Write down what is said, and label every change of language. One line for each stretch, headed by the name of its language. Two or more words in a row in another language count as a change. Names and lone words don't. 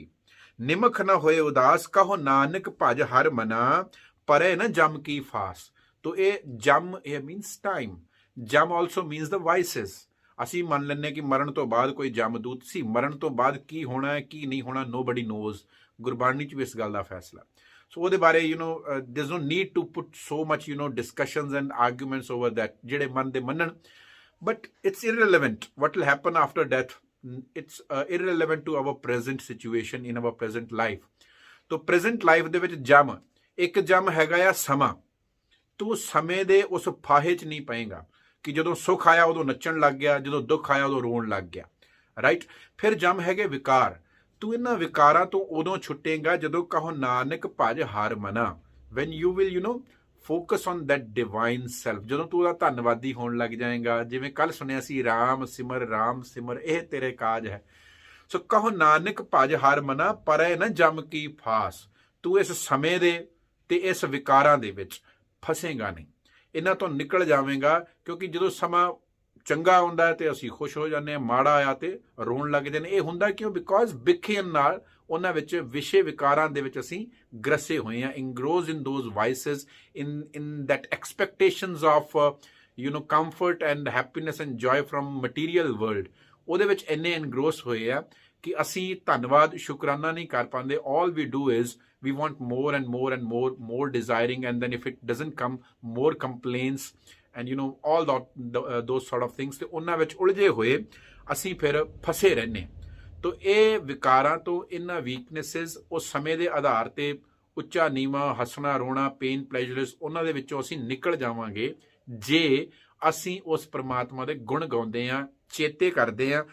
Punjabi: ਨਿਮਖ ਨਾ ਹੋਏ ਉਦਾਸ, ਕਹੋ ਨਾਨਕ ਭਜ ਹਰ ਮਨਾ, ਪਰੇ ਨਾ ਜਮ ਕੀ ਫਾਸ। ਤੋ ਇਹ ਜਮ, ਇਹ
English: means time,
Punjabi: ਜਮ
English: also means the vices.
Punjabi: ਅਸੀਂ ਮੰਨ ਲੈਂਦੇ ਕਿ ਮਰਨ ਤੋਂ ਬਾਅਦ ਕੋਈ ਜਮਦੂਤ ਸੀ, ਮਰਨ ਤੋਂ ਬਾਅਦ ਕੀ ਹੋਣਾ ਹੈ, ਕੀ ਨਹੀਂ ਹੋਣਾ,
English: nobody knows.
Punjabi: ਗੁਰਬਾਣੀ 'ਚ ਵੀ ਇਸ ਗੱਲ ਦਾ ਫੈਸਲਾ। ਸੋ ਉਹਦੇ ਬਾਰੇ
English: there is no need to put so much discussions and arguments over that,
Punjabi: ਜਿਹੜੇ ਮਨ ਦੇ ਮੰਨਣ।
English: but it's irrelevant what will happen after death. it's irrelevant to our present situation in our present life.
Punjabi: ਤੋ
English: present life
Punjabi: ਦੇ ਵਿੱਚ ਜਮ, ਇੱਕ ਜਮ ਹੈਗਾ ਆ ਸਮਾਂ। ਤੂੰ ਸਮੇਂ ਦੇ ਉਸ ਫਾਹੇ 'ਚ ਨਹੀਂ ਪਏਗਾ ਕਿ ਜਦੋਂ ਸੁੱਖ ਆਇਆ ਉਦੋਂ ਨੱਚਣ ਲੱਗ ਗਿਆ, ਜਦੋਂ ਦੁੱਖ ਆਇਆ ਉਦੋਂ ਰੋਣ ਲੱਗ ਗਿਆ, ਰਾਈਟ। ਫਿਰ ਜਮ ਹੈਗੇ ਵਿਕਾਰ। ਤੂੰ ਇਹਨਾਂ ਵਿਕਾਰਾਂ ਤੋਂ ਉਦੋਂ ਛੁੱਟੇਗਾ ਜਦੋਂ ਕਹੋ ਨਾਨਕ ਭਜ ਹਰ ਮਨਾ,
English: when you will focus on that divine self,
Punjabi: ਜਦੋਂ ਤੂੰ ਉਹਦਾ ਧੰਨਵਾਦੀ ਹੋਣ ਲੱਗ ਜਾਏਗਾ। ਜਿਵੇਂ ਕੱਲ ਸੁਣਿਆ ਸੀ, ਰਾਮ ਸਿਮਰ, ਇਹ ਤੇਰੇ ਕਾਜ ਹੈ। ਸੋ ਕਹੋ ਨਾਨਕ ਭਜ ਹਰ ਮਨਾ ਪਰੈ ਨ ਜਮ ਕੀ ਫਾਸ। ਤੂੰ ਇਸ ਸਮੇਂ ਦੇ ਤੇ ਇਸ ਵਿਕਾਰਾਂ ਦੇ ਵਿੱਚ ਫਸੇਗਾ ਨਹੀਂ, ਇਹਨਾਂ ਤੋਂ ਨਿਕਲ ਜਾਵੇਂਗਾ। ਕਿਉਂਕਿ ਜਦੋਂ ਸਮਾਂ ਚੰਗਾ ਆਉਂਦਾ ਤੇ ਅਸੀਂ ਖੁਸ਼ ਹੋ ਜਾਂਦੇ ਹਾਂ, ਮਾੜਾ ਆਇਆ ਤੇ ਰੋਣ ਲੱਗ ਜਾਂਦੇ। ਇਹ ਹੁੰਦਾ ਕਿਉਂ? ਬਿਕੋਜ਼ ਵਿਖੇਣ ਨਾਲ ਉਹਨਾਂ ਵਿੱਚ ਵਿਸ਼ੇ ਵਿਕਾਰਾਂ ਦੇ ਵਿੱਚ ਅਸੀਂ ਗ੍ਰਸੇ ਹੋਏ ਹਾਂ।
English: Engrossed in those vices, in that expectations of comfort and happiness and joy from material world.
Punjabi: ਉਹਦੇ ਵਿੱਚ ਇੰਨੇ ਇਨਗਰੋਸ ਹੋਏ ਆ ਕਿ ਅਸੀਂ ਧੰਨਵਾਦ ਸ਼ੁਕਰਾਨਾ ਨਹੀਂ ਕਰ ਪਾਉਂਦੇ।
English: all we do is we want more and more and more desiring, and then if it doesn't come, more complaints and all those sort of things।
Punjabi: ਤੇ ਉਹਨਾਂ ਵਿੱਚ ਉਲਝੇ ਹੋਏ ਅਸੀਂ ਫਿਰ ਫਸੇ ਰਹਿੰਦੇ ਹਾਂ। ਤੋ ਇਹ ਵਿਕਾਰਾਂ ਤੋਂ, ਇਹਨਾਂ ਵੀਕਨੈਸਿਸ, ਉਸ ਸਮੇਂ ਦੇ ਆਧਾਰ ਤੇ ਉੱਚਾ ਨੀਵਾਂ, ਹੱਸਣਾ ਰੋਣਾ,
English: pain pleasures,
Punjabi: ਉਹਨਾਂ ਦੇ ਵਿੱਚੋਂ ਅਸੀਂ ਨਿਕਲ ਜਾਵਾਂਗੇ ਜੇ ਅਸੀਂ ਉਸ ਪ੍ਰਮਾਤਮਾ ਦੇ ਗੁਣ ਗਾਉਂਦੇ ਹਾਂ, ਚੇਤੇ ਕਰਦੇ ਆ।